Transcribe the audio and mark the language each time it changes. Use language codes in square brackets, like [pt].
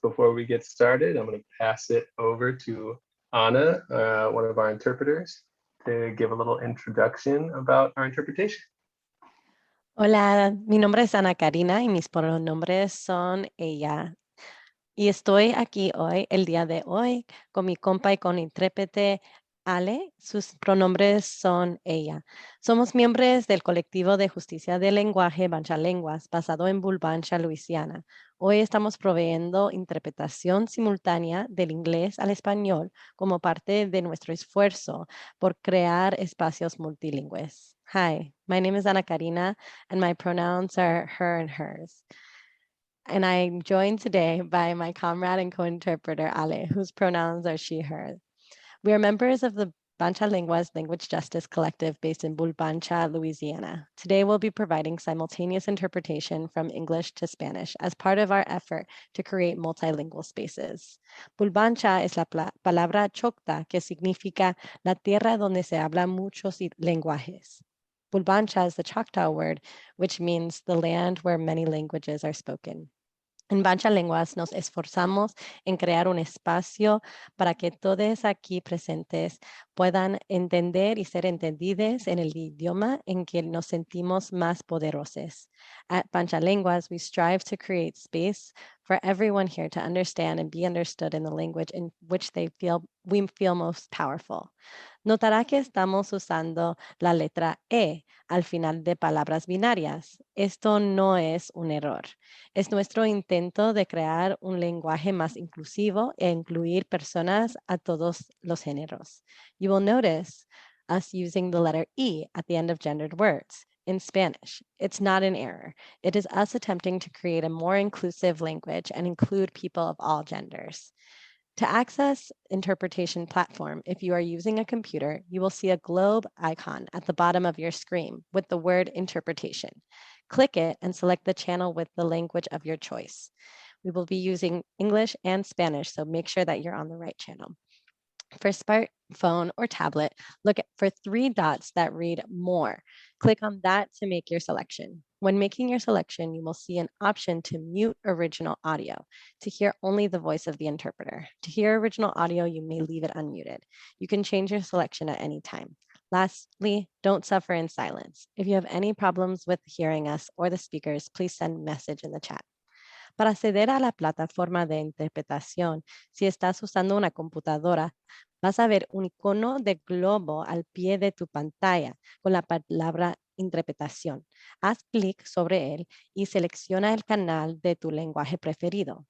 [en] Before we get started, I'm going to pass it over to Anna, one of our interpreters, to give a little introduction about our interpretation. [es] Hola, mi nombre es Ana Karina y mis pronombres son ella. Y estoy aquí hoy, el día de hoy, con mi compa y con intérprete Ale. Sus pronombres son ella. Somos miembros del colectivo de justicia del lenguaje Bancha Lenguas, basado en Bulbancha, Luisiana. Hoy estamos proveyendo interpretación simultánea del inglés al español como parte de nuestro esfuerzo por crear espacios multilingües. [en] Hi, my name is Ana Karina, and my pronouns are her and hers. And I'm joined today by my comrade and co-interpreter, Ale, whose pronouns are she, her. We are members of the Bancha Lenguas Language Justice Collective based in Bulbancha, Louisiana. Today, we'll be providing simultaneous interpretation from English to Spanish as part of our effort to create multilingual spaces. [es] Bulbancha es la palabra chocta, que significa la tierra donde se habla muchos lenguajes. [en] Bulbancha is the Choctaw word, which means the land where many languages are spoken. [es] En Bancha Lenguas nos esforzamos en crear un espacio para que todos aquí presentes puedan entender y ser entendidos en el idioma en que nos sentimos más poderosos. [en] At Bancha Lenguas, we strive to create space for everyone here to understand and be understood in the language in which we feel most powerful. [es] Notará que estamos usando la letra E al final de palabras binarias. Esto no es un error. Es nuestro intento de crear un lenguaje más inclusivo e incluir personas a todos los géneros. [en] You will notice us using the letter E at the end of gendered words. In Spanish, it's not an error. It is us attempting to create a more inclusive language and include people of all genders. To access interpretation platform, if you are using a computer, you will see a globe icon at the bottom of your screen with the word interpretation. Click it and select the channel with the language of your choice. We will be using English and Spanish, so make sure that you're on the right channel. For smartphone or tablet, look for 3 dots that read More. Click on that to make your selection. When making your selection, you will see an option to mute original audio to hear only the voice of the interpreter. To hear original audio, you may leave it unmuted. You can change your selection at any time. Lastly, don't suffer in silence. If you have any problems with hearing us or the speakers, please send a message in the chat. [es] Para acceder a la plataforma de interpretación, si estás usando una computadora, vas a ver un icono de globo al pie de tu pantalla con la palabra interpretación. Haz clic sobre él y selecciona el canal de tu lenguaje preferido.